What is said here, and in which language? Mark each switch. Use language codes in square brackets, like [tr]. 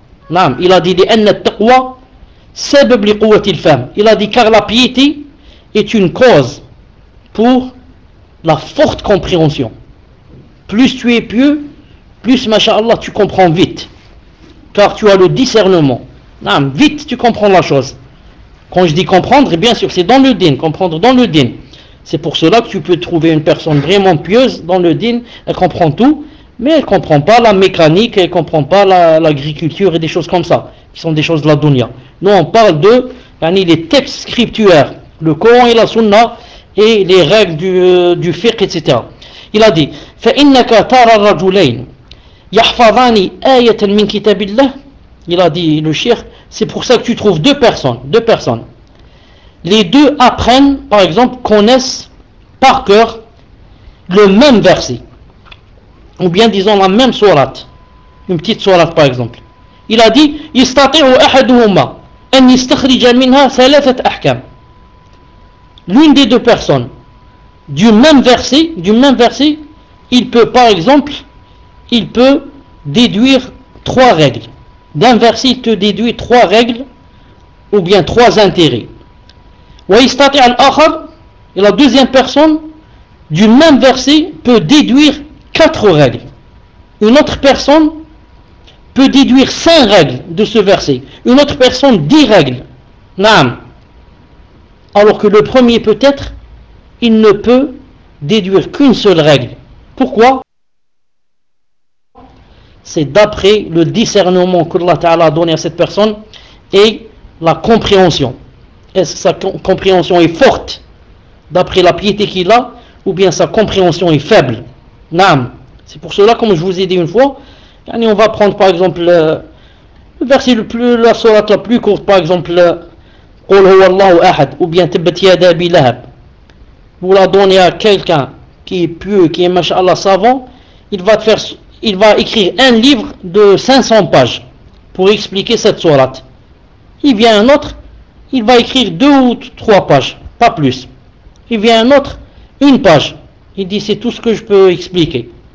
[ar] Naam, [fr] il a dit [ar] لأن التقوى سبب لقوة الفهم. [fr] Il a dit car la piété est une cause pour la forte compréhension. Plus tu es pieux, plus mashallah tu comprends vite, car tu as le discernement. Naam, vite tu comprends la chose. Quand je dis comprendre, bien sûr c'est dans le din, comprendre dans le din. C'est pour cela que tu peux trouver une personne vraiment pieuse dans le din, elle comprend tout, mais elle ne comprend pas la mécanique, elle ne comprend pas l'agriculture et des choses comme ça, qui sont des choses de la dunya. Nous on parle de les textes scriptuaires, le Coran et la Sunna, et les règles du fiqh, etc. Il a dit, [ar] فَإِنَّكَ تَارَ الرَّجُلَيْنِ يَحْفَظَانِ آيَةً مِنْ كِتَابِ اللَّهِ. [fr] Il a dit, le shir, c'est pour ça que tu trouves deux personnes. Les deux apprennent, par exemple, connaissent par cœur le même verset. Ou bien disons la même sourate. Une petite sourate, par exemple. Il a dit, [ar] يَسْتَطِعُ أَحَدُهُمَا أَنْ يَسْتَخْرِجَ مِنْهَا ثَلَثَةَ أَحْكَامِ. [fr] L'une des deux personnes du même verset, il peut déduire trois règles. D'un verset, il te déduit trois règles ou bien trois intérêts. [ar] Wa istati' al-akhar, [fr] et la deuxième personne du même verset peut déduire quatre règles. Une autre personne peut déduire cinq règles de ce verset. Une autre personne dix règles. Naam. Alors que le premier, peut-être, il ne peut déduire qu'une seule règle. Pourquoi ? C'est d'après le discernement que Allah Ta'ala a donné à cette personne et la compréhension. Est-ce que sa compréhension est forte d'après la piété qu'il a ou bien sa compréhension est faible ? Naam. C'est pour cela, comme je vous ai dit une fois, on va prendre par exemple le verset la sourate la plus courte, par exemple. [ar] قل هو الله احد [fr] ou bien [ar] تبت يدا بلهب. [fr] Vous la donnez à quelqu'un qui est pieux, qui est mashallah savant, il va écrire un livre de 500 pages pour expliquer cette sourate. Il vient un autre, il va écrire deux ou trois pages, pas plus. Il vient un autre, une page, il dit c'est tout ce que je peux expliquer.